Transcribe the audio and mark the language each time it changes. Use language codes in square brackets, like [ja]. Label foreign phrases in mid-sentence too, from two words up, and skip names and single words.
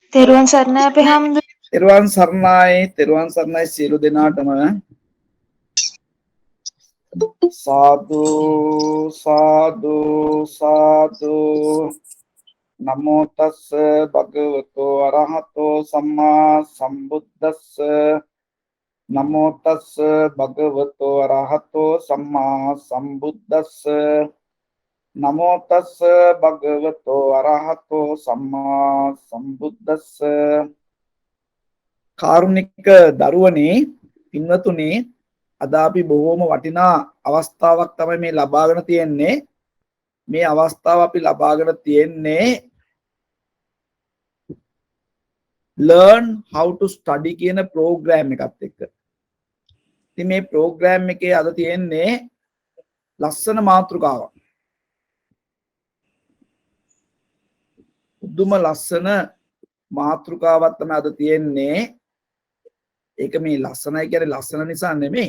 [si] තෙරුවන් සරණයි අපේ හාමුදුරුවෝ. තෙරුවන් සරණයි සියලු දෙනාටම. සාදු සාදු සාදු. [pi] නමෝ තස්ස භගවතෝ අරහතෝ සම්මා සම්බුද්දස්ස. නමෝ තස්ස භගවතෝ අරහතෝ සම්මා සම්බුද්දස්ස. නමෝ තස්ස භගවතෝ අරහතෝ සම්මා සම්බුද්දස්ස. [si] කාරුණික දරුවනේ, පින්වතුනි, අද අපි බොහෝම වටිනා අවස්ථාවක් තමයි මේ ලබාගෙන තියෙන්නේ. මේ අවස්ථාව අපි ලබාගෙන තියෙන්නේ [en] learn how to study [si] කියන ප්‍රෝග්‍රෑම් එකත් එක්ක. ඉතින් මේ ප්‍රෝග්‍රෑම් එකේ අද තියෙන්නේ ලස්සන මාතෘකාවක්. දුම ලස්සන මාතෘකාවක් තමයි අද තියෙන්නේ. ඒක මේ ලස්සනයි කියන්නේ ලස්සන නිසා නෙමෙයි.